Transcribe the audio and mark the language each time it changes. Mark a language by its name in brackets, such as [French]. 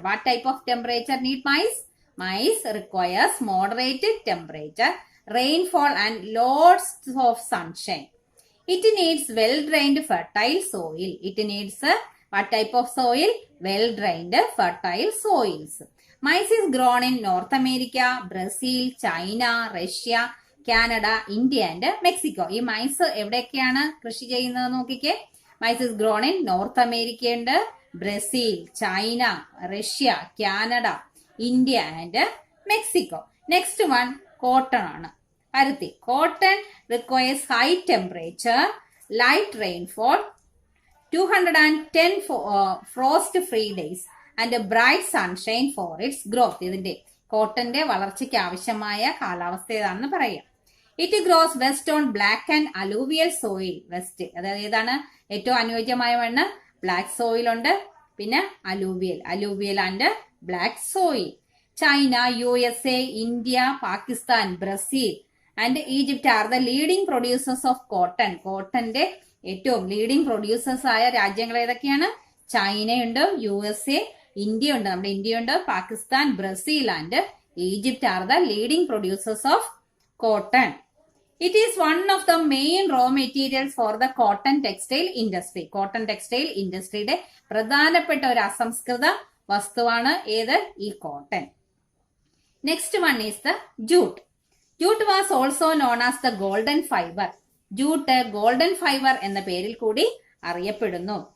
[English] What type of temperature need maize? Maize requires moderate temperature, rainfall and lots of sunshine. It needs well-drained fertile soil. It needs what type of soil? Well-drained fertile soils. Maize is grown in North America, Brazil, China, Russia, Canada, India and Mexico. [Malayalam] ഈ mice എവിടെയൊക്കെയാണ് കൃഷി ചെയ്യുന്നത് നോക്കിക്കേ. [English] Maize is grown in North America and Brazil, China, Russia, Canada, India and Mexico. Next one, cotton [Malayalam] ആണ്. പരുത്തി. [English] Cotton requires high temperature, light rainfall, 210 frost-free days and bright sunshine for its growth. [Malayalam] ഇതിന്റെ കോട്ടന്റെ വളർച്ചയ്ക്ക് ആവശ്യമായ കാലാവസ്ഥ ഏതാണെന്ന് പറയാം. [English] It grows best on black and alluvial soil. [Malayalam] West അതായത് ഏതാണ് ഏറ്റവും അനുയോജ്യമായ മണ്ണ്? [English] Black soil ഉണ്ട്, പിന്നെ alluvial and black soil. China, USA, India, Pakistan, Brazil and Egypt are the leading producers of cotton. [Malayalam] കോട്ടന്റെ ഏറ്റവും ലീഡിംഗ് പ്രൊഡ്യൂസേഴ്സ് ആയ രാജ്യങ്ങൾ ഏതൊക്കെയാണ്? [English] ചൈനയുണ്ട്, USA, India ഉണ്ട്, [Malayalam] നമ്മുടെ ഇന്ത്യയുണ്ട്, [English] Pakistan, Brazil and Egypt are the leading producers of cotton. It is one of the main raw materials for the cotton textile industry. [Malayalam] Cotton textile industryയുടെ പ്രധാനപ്പെട്ട ഒരു അസംസ്കൃത വസ്തുവാണ് ഏത്? ഈ cotton. [English] Next one is the jute. Jute was also known as the golden fibre. [Malayalam] Jute golden fibre എന്ന പേരിൽ കൂടി അറിയപ്പെടുന്നു.